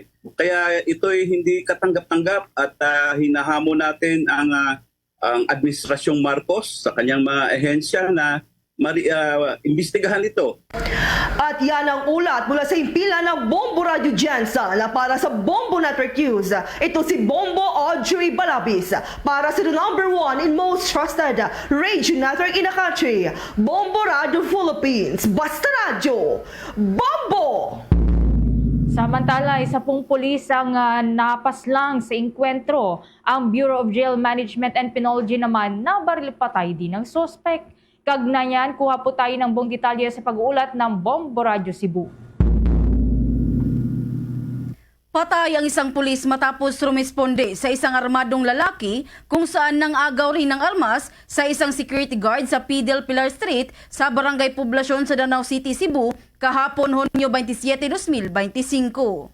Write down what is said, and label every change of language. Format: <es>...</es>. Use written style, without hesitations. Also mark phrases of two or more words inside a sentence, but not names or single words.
<tl>Kaya ito'y hindi katanggap-tanggap at hinahamon natin ang Administrasyong Marcos sa kanyang mga ehensya na imbestigahan ito. At yan ang ulat mula sa impila ng Bombo Radio Jensen na para sa Bombo Network News. Ito si Bombo Audrey Balabis para sa</tl> <en>the #1 and most trusted radio network in the country,</en> <tl>Bombo Radio Philippines. Basta Radio, Bombo! Samantala, isa pong pulis ang napaslang sa engkwentro. Ang Bureau of Jail Management and Penology naman nabaril patay din ng sospek. Kagnayan, kuha po tayo ng buong detalye sa pag-uulat ng Bombo Radio Cebu. Patay ang isang pulis matapos rumisponde sa isang armadong lalaki kung saan nang-agaw rin ng armas sa isang security guard sa Pidel Pilar Street sa Barangay Poblasyon sa Danau City, Cebu kahapon Hunyo 27, 2025.</tl>